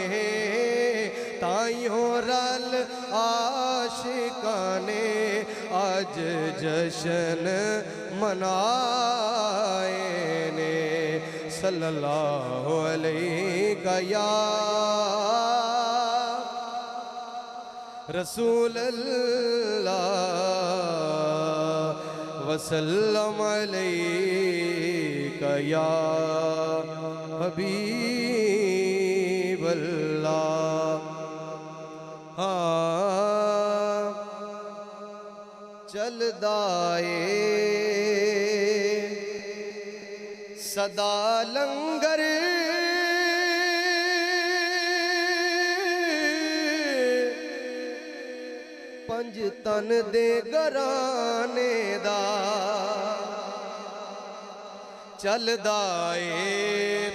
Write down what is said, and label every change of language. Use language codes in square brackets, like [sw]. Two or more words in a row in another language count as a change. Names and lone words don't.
[pa] تائیوں رل عاشقانے آج جشن منائے نے. [ar] صلى الله عليه يا رسول الله وسلم عليك يا حبيب الله. [pa] ہاں چلدا اے سدا لنگر پنج تن دے گھرانے دا چلدا اے.